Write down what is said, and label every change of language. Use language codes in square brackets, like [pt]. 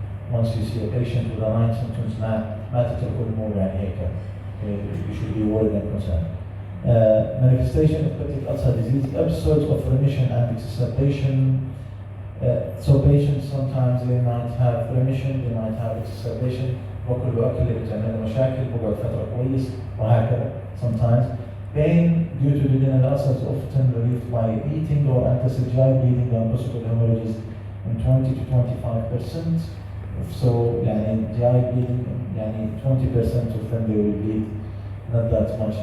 [en] Once you see a patient with alarming symptoms, [ar] ما تتركوا الأمور يعني هيك. [en] You should be worried and concerned. Manifestation of peptic ulcer disease, episodes of remission and exacerbation. So patients sometimes they might have remission, they might have exacerbation. [ar] باكل اللي بتعمل مشاكل، بقعد فترة كويس وهكذا. [en] Sometimes pain due to duodenal ulcers is often relieved by eating or antacid GI bleeding and possible hemorrhages in 20 to 25%. So يعني GI bleeding يعني 20% of them they will bleed, not that much.